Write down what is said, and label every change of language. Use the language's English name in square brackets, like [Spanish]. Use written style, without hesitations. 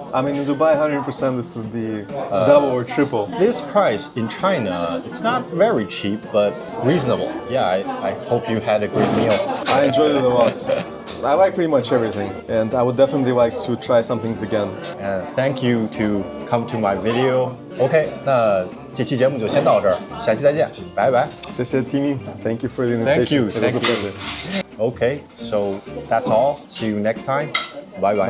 [English] I mean, in Dubai, 100% this would be double or triple. This price in China, it's not very cheap, but reasonable. Yeah, I hope you had a great meal. I enjoyed it a lot. I like pretty much everything, and I would definitely like to try some things again. And thank you to come to my video. [Chinese] OK， 那这期节目就先到这儿，下期再见，拜拜。谢谢 [English] Timmy. Thank you for the Thank you. invitation. It was a Thank you. pleasure. OK, so that's all. See you next time. Bye bye.